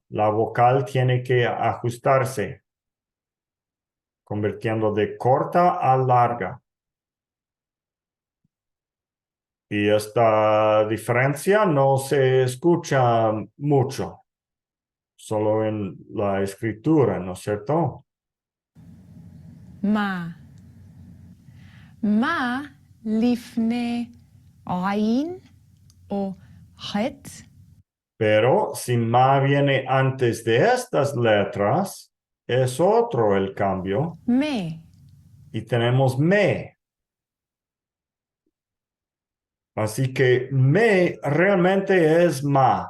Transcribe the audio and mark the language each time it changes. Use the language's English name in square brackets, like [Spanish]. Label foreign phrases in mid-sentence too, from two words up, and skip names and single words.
[Spanish] La vocal tiene que ajustarse, convirtiendo de corta a larga. Y esta diferencia no se escucha mucho, solo en la escritura, ¿no es cierto? [Hebrew] מה? מה לפני עין או ח'? [Spanish] Pero si ma viene antes de estas letras, es otro el cambio. [Hebrew] מה? [Spanish] Y tenemos me. Así que me realmente es ma.